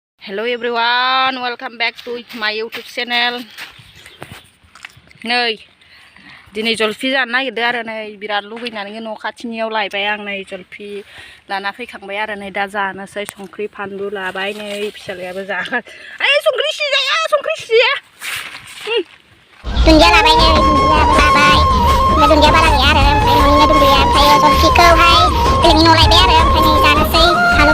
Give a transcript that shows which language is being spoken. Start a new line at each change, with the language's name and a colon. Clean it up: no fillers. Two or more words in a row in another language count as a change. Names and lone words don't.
English: Hello everyone, welcome back to my YouTube channel.
Bodo: नै दिनै जलफि जानो नागिरदों आरो नै बिराद लुगैनानै न' खाथिनियाव लायबाय आं नै जलफि लाना फैखांबाय आरो नै दा जानोसै संख्रि फानलु लाबाय नै फिसालायाबो जागोन ओइ संख्रि सिजाया दुन्दिया लाबाय नै दुन्दियाबो लाबाय ओमफ्राय दुन्दिया बारा गैया आरो ओमफ्राय न'निनो दुन्दिया ओमफ्राय जलफिखौहाय बेलेगनि न'आव लायबाय आरो ओमफ्राय नै जानोसै फानलु